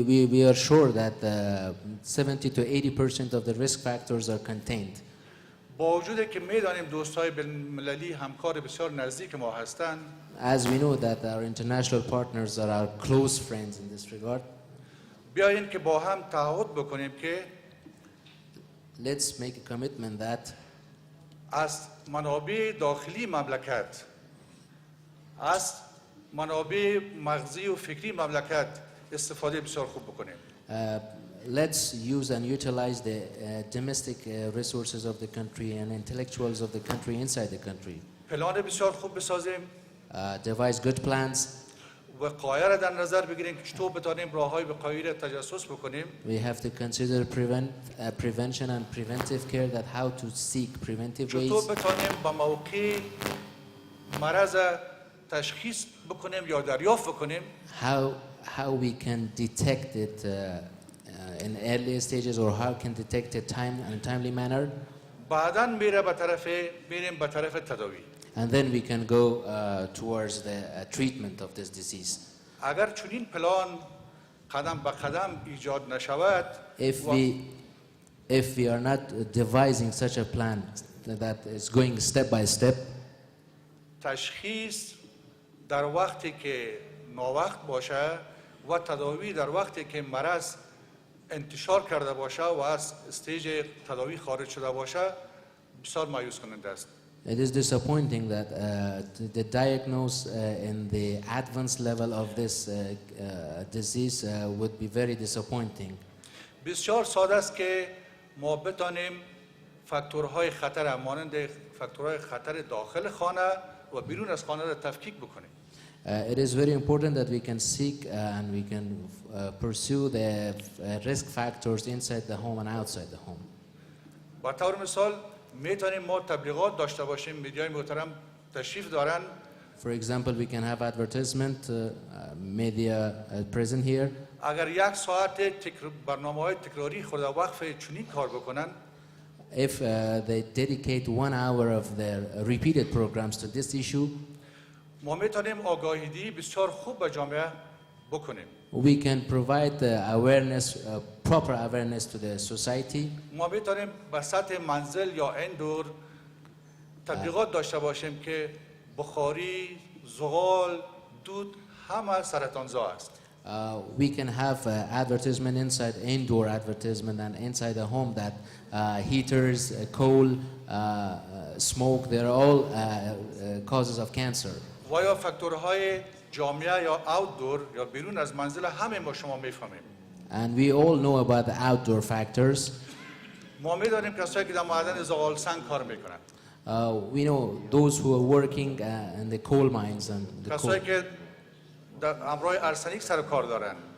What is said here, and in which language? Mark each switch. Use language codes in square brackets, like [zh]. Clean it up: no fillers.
[en] we are sure that 70 to 80% of the risk factors are contained. [fa] با وجود که میدانیم دوستای بین‌المللی همکار بسیار نزدیک ما هستند، [en] As we know that our international partners are our close friends in this regard, [fa] بیاییم که با هم تعهد بکنیم که [en] let's make a commitment that [fa] از منابع داخلی مملکت، از منابع مغزی و فکری مملکت استفاده بسیار خوب بکنیم. [en] let's use and utilize the domestic resources of the country and intellectuals of the country inside the country. [fa] پلان بسیار خوب بسازیم. [en] Devise good plans. [fa] وقایع را در نظر بگیریم که چطور بتانیم راههای وقایعی را تجسس بکنیم. [en] We have to consider prevention and preventive care, that how to seek preventive ways. [fa] چطور بتانیم با موقع مرض تشخیص بکنیم یا دریافت بکنیم. [en] How we can detect it in early stages, or how can detect it in a timely manner. [fa] بعداً میریم به طرف تداوی. [en] And then we can go towards the treatment of this disease. [fa] اگر چنین پلان قدم به قدم ایجاد نشود، [en] if we are not devising such a plan that is going step by step, [fa] تشخیص در وقتی که ناوقت باشه و تداوی در وقتی که مرض انتشار کرده باشه و از استیج تداوی خارج شده باشه بسیار مایوس کننده است. [en] It is disappointing that the diagnosis in the advanced level of this disease would be very disappointing. [fa] بسیار ساده است که ما بتانیم فاکتورهای خطر مانند فاکتورهای خطر داخل خانه و بیرون از خانه را تفکیک بکنیم. [en] It is very important that we can seek and we can pursue the risk factors inside the home and outside the home. [fa] با طور مثال میتونیم ما تبلیغات داشته باشیم، میدیای محترم تشریف دارن. [en] For example, we can have advertisement media present here. [fa] اگر یک ساعت برنامه‌های تکراری خود وقف چنین کار بکنن، [en] if they dedicate 1 hour of their repeated programs to this issue, [fa] ما میتونیم آگاهی بسیار خوب به جامعه بکنیم. [en] we can provide awareness, proper awareness to the society. [fa] ما میتونیم به سطح منزل یا این دور تبلیغات داشته باشیم که بخاری، زغال، دود همه سرطانزا است. [en] we can have advertisement inside, indoor advertisement, and inside the home that heaters, coal, smoke, they're all causes of cancer. [fa] و یا فاکتورهای جامعه یا outdoor یا بیرون از منزل همه ما شما میفهمیم. [en] And we all know about the outdoor factors. [fa] ما میدانیم کسایی که در معدن زغال سنگ کار میکنن. [en] We know those who are working in the coal mines and the coal. [fa] کسایی که در امراض ارسنیک سر کار دارن.